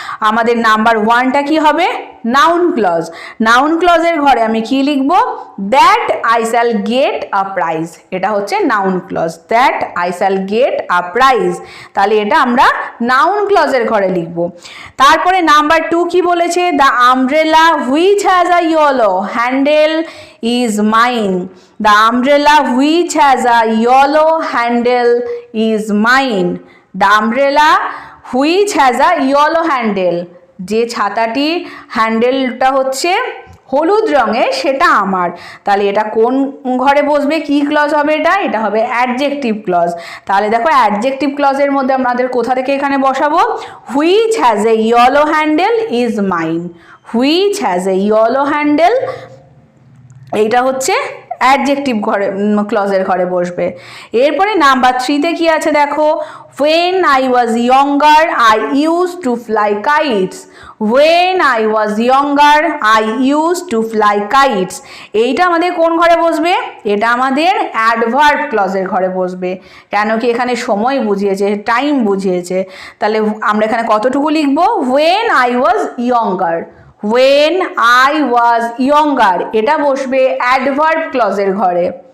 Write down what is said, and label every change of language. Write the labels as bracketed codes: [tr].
[bn] আমাদের নাম্বার 1টা কি হবে, নাউন ক্লজ। নাউন ক্লজের ঘরে আমি কি লিখবো, [en] that I shall get a prize, [bn] এটা হচ্ছে noun clause, [en] That I shall get a prize. [bn] তাহলে এটা আমরা নাউন ক্লজের ঘরে লিখবো। তারপরে নাম্বার 2 কি বলেছে, [en] The umbrella which has a yellow handle is mine. The umbrella which has a yellow handle is mine. The umbrella which has a yellow handle, [bn] যে ছাতাটি হ্যান্ডেলটা হচ্ছে হলুদ রঙের সেটা আমার। তাহলে এটা কোন ঘরে বসবে, কি ক্লজ হবে এটা, এটা হবে অ্যাডজেক্টিভ ক্লজ। তাহলে দেখো অ্যাডজেক্টিভ ক্লজের মধ্যে আমাদের কোথা থেকে এখানে বসাবো, [en] which has a yellow handle is mine, which has a yellow handle, [bn] এইটা হচ্ছে অ্যাডজেক্টিভ ঘরে ক্লজের ঘরে বসবে। এরপরে নাম্বার 3-তে কি আছে দেখো, [en] when I was younger I used to fly kites. when I was younger I used to fly kites. [bn] এইটা আমাদের কোন ঘরে বসবে, এটা আমাদের অ্যাডভার্ব ক্লজের ঘরে বসবে। কেন কি এখানে সময় বুঝিয়েছে, টাইম বুঝিয়েছে। তাহলে আমরা এখানে কতটুকু লিখবো, [en] when I was younger, [bn] when I was younger, এটা বসবে অ্যাডভার্ব ক্লজের ঘরে।